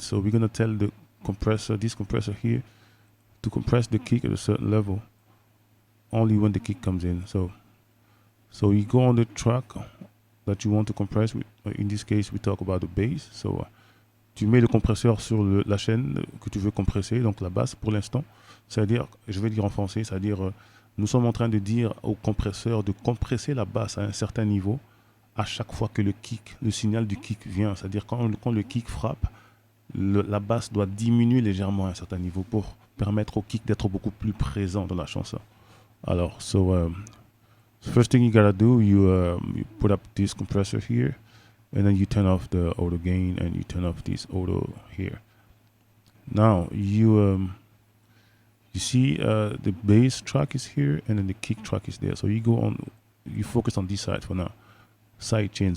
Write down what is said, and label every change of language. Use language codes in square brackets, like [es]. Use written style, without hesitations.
[en] So we're gonna tell the compressor, this compressor here, to compress the kick at a certain level only when the kick comes in. So you go on the track that you want to compress. In this case, we talk about the bass. [fr] So tu mets le compresseur sur la chaîne que tu veux compresser, donc la basse pour l'instant. C'est-à-dire, je vais dire en français, c'est-à-dire nous sommes en train de dire au compresseur de compresser la basse à un certain niveau à chaque fois que le signal du kick vient. C'est-à-dire quand le kick frappe, la basse doit diminuer légèrement à un certain niveau pour permettre au kick d'être beaucoup plus présent dans la chanson. [en] Alors, first thing you gotta do, you put up this compressor here, and then you turn off the auto gain and you turn off this auto here. Now you see the bass track is here and then the kick track is there. So you focus on this side for now, sidechain.